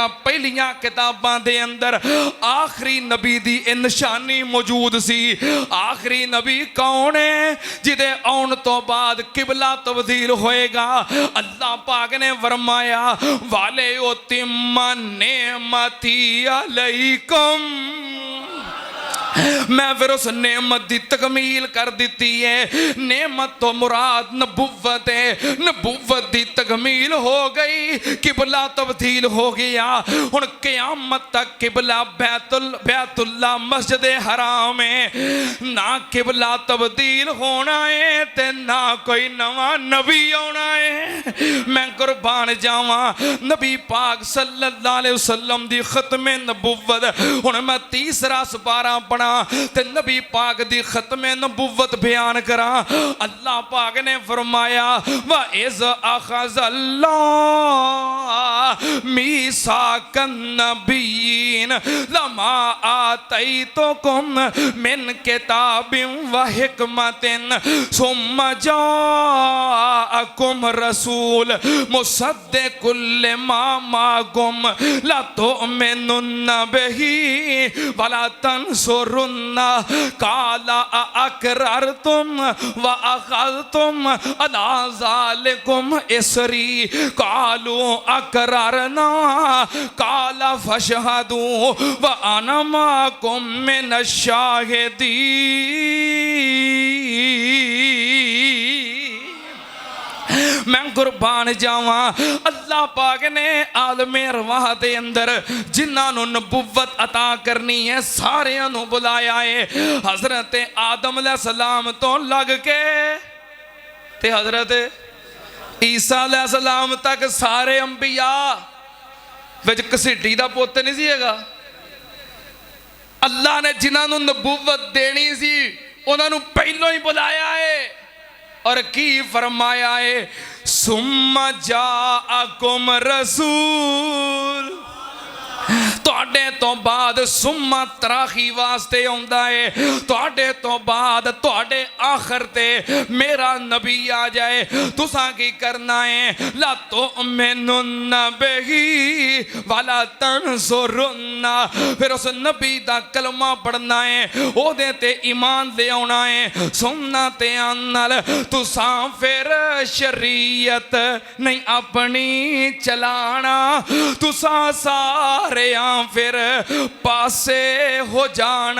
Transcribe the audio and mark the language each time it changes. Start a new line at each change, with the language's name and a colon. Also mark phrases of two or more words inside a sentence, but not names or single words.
Punjabi: پہلیاں کتاباں دے اندر آخری نبی دی نشانی موجود سی. آخری نبی کون ہے? جدے آؤن توں بعد قبلہ تبدیل ہوئے گا. اللہ پاک نے فرمایا
Arabic: ولے اتم نعمتی علیکم,
Urdu: میں پھر اس نعمت کی تکمیل کر دی ہے. نعمت تو مراد نبوت ہے، نبوت کی تکمیل ہو گئی، قبلہ تبدیل ہو گیا.
Punjabi: ہُن قیامت تک قبلہ بیت اللہ مسجد حرام ہے. نہ قبلہ تبدیل ہونا ہے تے نہ کوئی نواں نبی آنا ہے. میں قربان جاواں نبی پاک صلی اللہ علیہ وسلم دی ختم نبوت. ہُن میں تیسرا سپارہ بنا کراں تے نبی پاک دی ختم نبوت بیان کراں. اللہ پاک نے فرمایا
Arabic: واذ اخذ اللہ میثاق النبیین لما آتیتکم من کتاب وحکمۃ ثم جاءکم رسول مصدق لما معکم لتؤمنن بہ ولتنصرنہ قال أأقررتم واخذتم علیٰ ذٰلکم اصری قالوا اقررنا قال فاشہدوا وانا معکم من الشاہدین.
Punjabi: میں قربان جاواں اللہ پاک نے عالم ارواح دے اندر جنہوں نبوت عطا کرنی ہے ساریاں نوں بلایا ہے. حضرت آدم علیہ السلام توں لگ کے تے حضرت عیسیٰ علیہ السلام تک سارے انبیاء وچ گھسیٹی دا پتر نہیں سی ہیگا. اللہ نے جنہوں نے نبوت دینی سی انہوں نے پہلوں ہی بلایا ہے اور کی فرمایا ہے
Arabic: ثم جاءکم رسول.
Punjabi: تہاڈے توں بعد
Arabic: ثم تراخی
Punjabi: واسطے آؤندا ہے، تہاڈے توں بعد تہاڈے آخر تے میرا نبی آ جائے. تساں کی کرنا ہے
Arabic: لتؤمنن بہ ولتنصرنہ.
Punjabi: پھر اس نبی دا کلمہ پڑھنا ہے، اوہدے تے ایمان لے آؤنا ہے. سننا تے نال تساں پھر شریعت نہیں اپنی چلانا، تساں سارے پھر پاسے ہو جانا.